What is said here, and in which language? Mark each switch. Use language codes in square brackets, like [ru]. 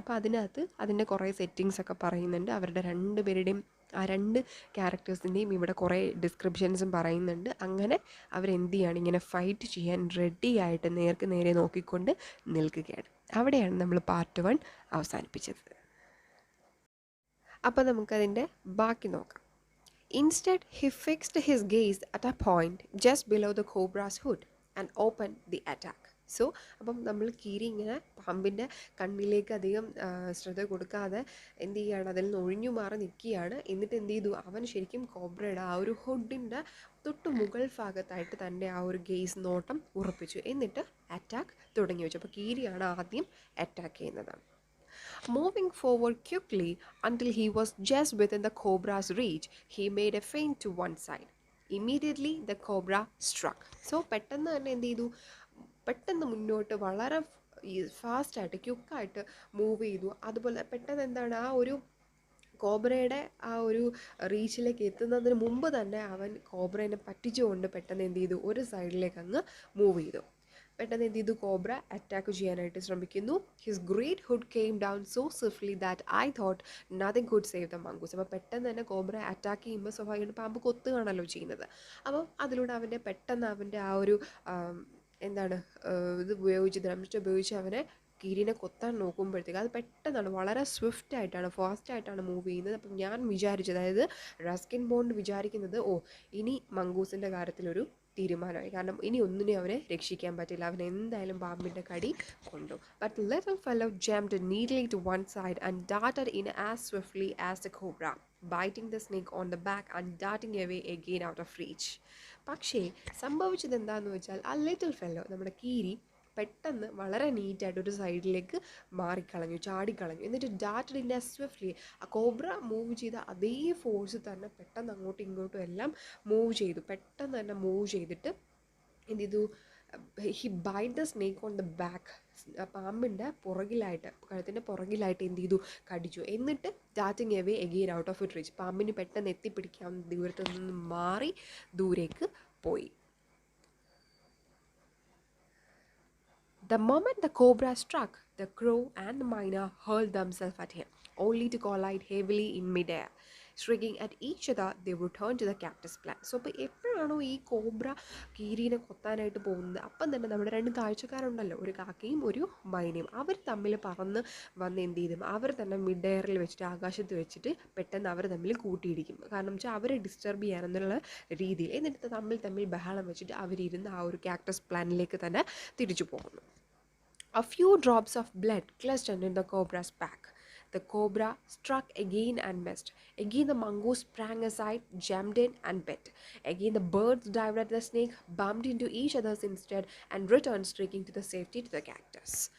[ml] അപ്പോൾ അതിൻ്റെ കുറേ സെറ്റിങ്സൊക്കെ പറയുന്നുണ്ട്. അവരുടെ രണ്ടുപേരുടെയും ആ രണ്ട് ക്യാരക്ടേഴ്സിൻ്റെയും ഇവിടെ കുറേ ഡിസ്ക്രിപ്ഷൻസും പറയുന്നുണ്ട്. അങ്ങനെ അവരെന്ത് ചെയ്യാണ്, ഇങ്ങനെ ഫൈറ്റ് ചെയ്യാൻ റെഡി ആയിട്ട് നേർക്ക് നേരെ നോക്കിക്കൊണ്ട് നിൽക്കുകയാണ്. അവിടെയാണ് നമ്മൾ പാർട്ട് 1 അവസാനിപ്പിച്ചത്. അപ്പോൾ നമുക്കതിൻ്റെ ബാക്കി നോക്കാം. [en] Instead, he fixed his gaze at a point just below the cobra's hood and opened the attack. [ml] So അപ്പം നമ്മൾ കീരി ഇങ്ങനെ പാമ്പിൻ്റെ കണ്ണിലേക്ക് അധികം ശ്രദ്ധ കൊടുക്കാതെ എന്ത് ചെയ്യുകയാണ്, അതിൽ നിന്ന് ഒഴിഞ്ഞു മാറി നിൽക്കുകയാണ്. എന്നിട്ട് എന്ത് ചെയ്തു, അവൻ ശരിക്കും കോബ്രയുടെ ആ ഒരു ഹുഡിൻ്റെ തൊട്ട് മുകൾ ഭാഗത്തായിട്ട് തൻ്റെ ആ ഒരു ഗെയ്സ് നോട്ടം ഉറപ്പിച്ചു. എന്നിട്ട് അറ്റാക്ക് തുടങ്ങി വെച്ചു. അപ്പോൾ കീരിയാണ് ആദ്യം അറ്റാക്ക് ചെയ്യുന്നത്. [en] Moving forward quickly until he was just within the cobra's reach, he made a feint to one side. Immediately the cobra struck. [ml] So പെട്ടെന്ന് തന്നെ എന്ത് ചെയ്തു, പെട്ടെന്ന് മുന്നോട്ട് വളരെ ഫാസ്റ്റായിട്ട് ക്വിക്കായിട്ട് മൂവ് ചെയ്തു. അതുപോലെ പെട്ടെന്ന് എന്താണ്, ആ ഒരു കോബ്രയുടെ ആ ഒരു റീച്ചിലേക്ക് എത്തുന്നതിന് മുമ്പ് തന്നെ അവൻ കോബ്രേനെ പറ്റിച്ചുകൊണ്ട് പെട്ടെന്ന് എന്ത് ചെയ്തു, ഒരു സൈഡിലേക്ക് അങ്ങ് മൂവ് ചെയ്തു. പെട്ടെന്ന് എന്ത് ചെയ്തു, കോബ്ര അറ്റാക്ക് ചെയ്യാനായിട്ട് ശ്രമിക്കുന്നു. [en] His great hood came down so swiftly that I thought nothing could save the mongoose. [ml] അപ്പോൾ പെട്ടെന്ന് തന്നെ കോബ്ര അറ്റാക്ക് ചെയ്യുമ്പോൾ സ്വാഭാവികമായിട്ട് പാമ്പ് കൊത്തുകയാണല്ലോ ചെയ്യുന്നത്. അപ്പം അതിലൂടെ അവൻ്റെ ആ ഒരു എന്താണ് ഇത് ഉപയോഗിച്ച് അവനെ കീരിനെ കൊത്താൻ നോക്കുമ്പോഴത്തേക്ക് അത് പെട്ടെന്നാണ്, വളരെ സ്വിഫ്റ്റായിട്ടാണ്, ഫാസ്റ്റായിട്ടാണ് മൂവ് ചെയ്യുന്നത്. അപ്പം ഞാൻ വിചാരിച്ചു, അതായത് റസ്കിൻ ബോണ്ട് വിചാരിക്കുന്നത്, ഇനി മങ്കൂസിൻ്റെ കാര്യത്തിലൊരു തീരുമാനമായി. കാരണം ഇനി ഒന്നിനെ അവനെ രക്ഷിക്കാൻ പറ്റില്ല, അവൻ എന്തായാലും പാമ്പിൻ്റെ കടി കൊണ്ടു. [en] But the little fellow jumped neatly to one side and darted in as swiftly as the cobra, biting the snake on the back and darting away again out of reach. [ml] പക്ഷേ സംഭവിച്ചത് എന്താണെന്ന് വെച്ചാൽ, ആ ലിറ്റിൽ ഫെല്ലോ, നമ്മുടെ കീരി, പെട്ടെന്ന് വളരെ നീറ്റായിട്ട് ഒരു സൈഡിലേക്ക് ചാടിക്കളഞ്ഞു. എന്നിട്ട് [en] ഡാറ്റഡ് in as swiftly, [ml] ആ കോബ്ര മൂവ് ചെയ്ത അതേ ഫോഴ്സ് തന്നെ പെട്ടെന്ന് അങ്ങോട്ടും ഇങ്ങോട്ടും എല്ലാം പെട്ടെന്ന് തന്നെ മൂവ് ചെയ്തിട്ട് എന്ത് ചെയ്തു, [en] he bite the snake on the back, [ml] പാമ്പിൻ്റെ കഴുത്തിൻ്റെ പുറകിലായിട്ട് എന്ത് ചെയ്തു, കടിച്ചു. എന്നിട്ട് [en] ഡാറ്റിങ് away again out of it reach, [ml] പാമ്പിന് പെട്ടെന്ന് എത്തിപ്പിടിക്കാവുന്ന ദൂരത്ത് നിന്ന് മാറി ദൂരേക്ക് പോയി. [en] The moment the cobra struck, the crow and the myna hurled themselves at him, only to collide heavily in midair. Shrieking at each other, they returned to the cactus plant. [ml] So ഇപ്പോൾ എപ്പോഴാണോ ഈ cobra കീരിനെ കൊത്താനായിട്ട് പോകുന്നത്, അപ്പം തന്നെ നമ്മുടെ രണ്ട് കാഴ്ചക്കാരുണ്ടല്ലോ, ഒരു കാക്കയും ഒരു മൈനയും, അവർ തമ്മിൽ പറന്ന് വന്ന് എന്ത് ചെയ്തും, അവർ തന്നെ മിഡ് എയറിൽ വെച്ചിട്ട്, ആകാശത്ത് വെച്ചിട്ട് പെട്ടെന്ന് അവർ തമ്മിൽ കൂട്ടിയിടിക്കും. കാരണം വെച്ചാൽ അവരെ ഡിസ്റ്റർബ് ചെയ്യാനെന്നുള്ള രീതിയിൽ. എന്നിട്ട് തമ്മിൽ ബഹളം വെച്ചിട്ട് അവരിരുന്ന് ആ ഒരു കാക്ടസ് പ്ലാന്റിലേക്ക് തന്നെ തിരിച്ചു പോകുന്നു. [en] A few drops of blood clustered in the cobra's back. The cobra struck again and missed. Again the mongoose sprang aside, jumped in and bit. Again the birds dived at the snake, bumped into each other instead, and returned streaking to the safety to the cactus.